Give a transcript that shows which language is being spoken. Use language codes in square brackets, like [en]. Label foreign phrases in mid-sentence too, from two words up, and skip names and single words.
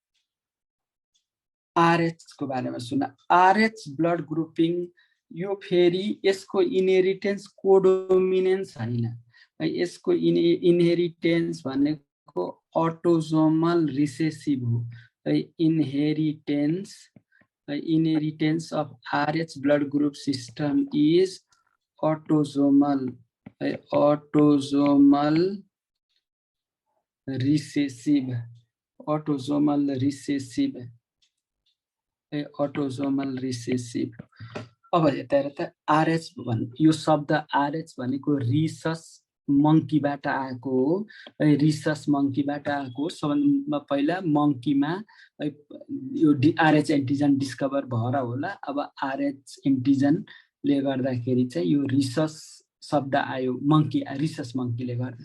[ne] आरएच को बारेमा सुन आरएच [en] blood grouping [ne] यो फेरि यसको [en] inheritance codominance [ne] हैन यसको इनहेरिटेन्स भनेको [en] autosomal recessive [ne] हो है [en] inheritance inheritance of RH blood group system is autosomal. Autosomal recessive. Autosomal recessive. Autosomal recessive. [ne] अब यता हेर त RH यो शब्द RH भनेको [en] rhesus monkey [ne] आएको हो। [en] rhesus monkey [ne] आएको सबभन्दा पहिला मंकीमा यो [en] RH antigen [ne] डिस्कभर भएर होला। अब [en] RH antigen [ne] गर्दाखेरि चाहिँ यो रिसस शब्द आयो [en] monkey rhesus monkey [ne] गर्दा।